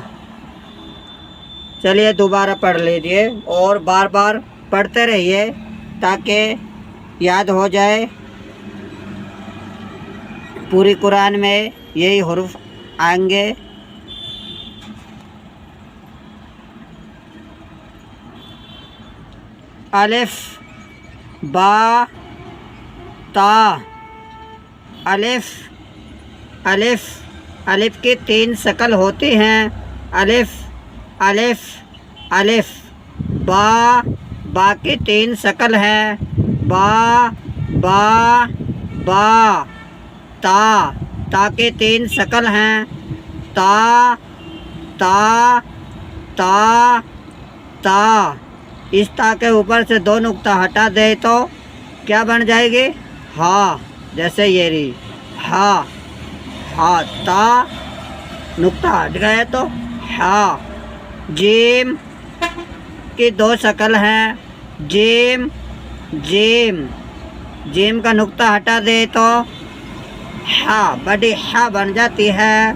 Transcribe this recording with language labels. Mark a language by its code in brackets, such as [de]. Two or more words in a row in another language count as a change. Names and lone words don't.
[ur] چلیے دوبارہ پڑھ لیجیے اور بار بار پڑھتے رہیے تاکہ یاد ہو جائے۔ پوری قرآن میں یہی حروف آئیں گے۔ الف، با، تا، الف، الف، الف کی 3 شکل ہوتی ہیں: الف، الف، الف۔ با، با کی 3 شکل ہے: با، با، با۔ تا، تا کی 3 شکل ہیں: تا، تا، تا، تا۔ اس تا کے اوپر سے 2 نقطہ ہٹا دے تو کیا بن جائے گی؟ ہا، جیسے یہ رہی ہا، ہا، تا، نقطہ ہٹ گئے تو ہا۔ جیم کی 2 شکل ہیں: جیم، جیم، جیم کا نقطہ ہٹا دے تو ہا، بڑی ہا بن جاتی ہے۔